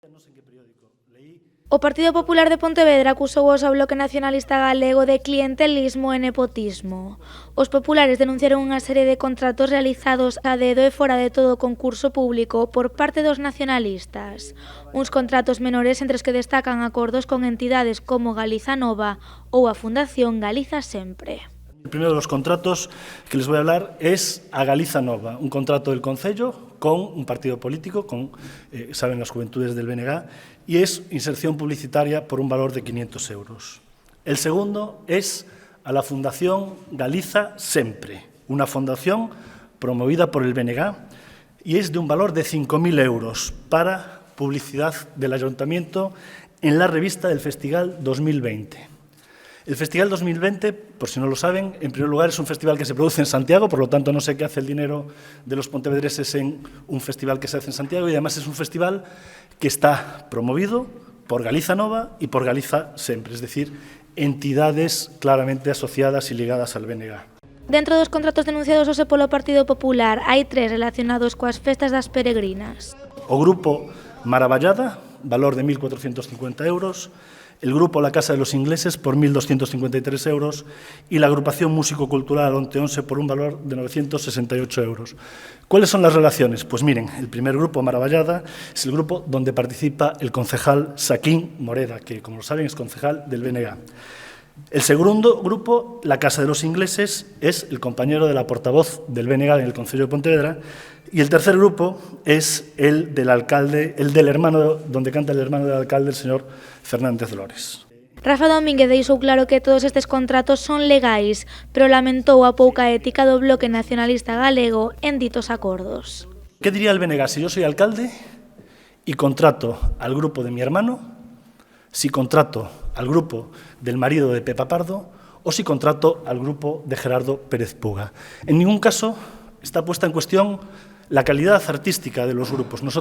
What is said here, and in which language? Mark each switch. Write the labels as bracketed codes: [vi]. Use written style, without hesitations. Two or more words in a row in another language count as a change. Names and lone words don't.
[gl] O Partido Popular de Pontevedra acusou ao Bloque Nacionalista Galego de clientelismo e nepotismo. Os populares denunciaron unha serie de contratos realizados a dedo e fora de todo concurso público por parte dos nacionalistas. Uns contratos menores entre os que destacan acordos con entidades como Galiza Nova ou a Fundación Galiza Sempre. [es] El primero de los contratos que les voy a hablar es a Galiza Nova, un contrato del Concello con un partido político, saben, las Juventudes del BNG, y es inserción publicitaria por un valor de 500 euros. El segundo es a la Fundación Galiza Sempre, una fundación promovida por el BNG y es de un valor de 5.000 euros para publicidad del Ayuntamiento en la revista del Festival 2020. El Festival 2020, por si no lo saben, en primer lugar es un festival que se produce en Santiago, por lo tanto no sé qué hace el dinero de los pontevedreses en un festival que se hace en Santiago, y además es un festival que está promovido por Galiza Nova y por Galiza Sempre, es decir, entidades claramente asociadas y ligadas al BNG. [gl] Dentro dos contratos denunciados hoxe polo Partido Popular, hai 3 relacionados coas festas das peregrinas. O grupo Maravallada, [es] valor de 1.450 euros, el grupo La Casa de los Ingleses por 1.253 euros y la agrupación músico-cultural Onte por un valor de 968 euros. ¿Cuáles son las relaciones? Pues miren, el primer grupo, Maravallada, es el grupo donde participa el concejal Saquín Moreda, que, como lo saben, es concejal del BNG. El segundo grupo, La Casa de los Ingleses, es el compañero de la portavoz del BNG en el Concello de Pontevedra, y el tercer grupo es el del alcalde, el del hermano, donde canta el hermano del alcalde, el señor Fernández Lores. [gl] Rafa Domínguez deixou claro que todos estes contratos son legais, pero lamentou a pouca ética do Bloque Nacionalista Galego en ditos acordos. [es] ¿Qué diría el BNG si yo soy alcalde y contrato al grupo de mi hermano, si contrato al grupo del marido de Pepa Pardo o si contrato al grupo de Gerardo Pérez Puga? En ningún caso está puesta en cuestión la calidad artística de los grupos.